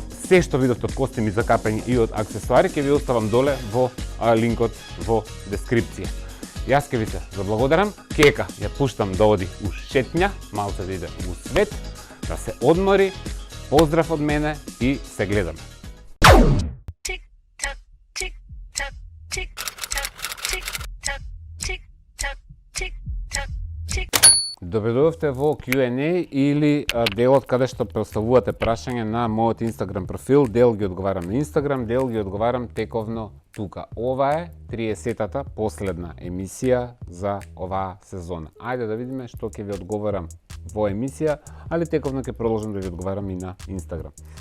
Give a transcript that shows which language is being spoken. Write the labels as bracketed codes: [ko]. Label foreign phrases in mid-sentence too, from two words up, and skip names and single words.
[mk] Се што видовте од костими за капење и од аксесуари ќе ви оставам доле во линкот во дескрипција. Јас ќе ви се заблагодарам. Кека ја пуштам да оди у шетња, малце да иде у свет, да се одмори. Поздрав од мене и се гледаме. [en] Tick-tock, tick-tock, tick-tock, tick-tock, tick-tock, tick-tock, tick-tock. [mk] Добредовте во Q&A или делот каде што поставувате прашање на мојот Instagram профил. Дел ги одговарам на Instagram, дел ги одговарам тековно тука. Ова е 30-та последна емисија за оваа сезона. Ајде да видиме што ќе ви одговарам во емисија, али тековно ќе продолжам да ви одговарам и на Instagram.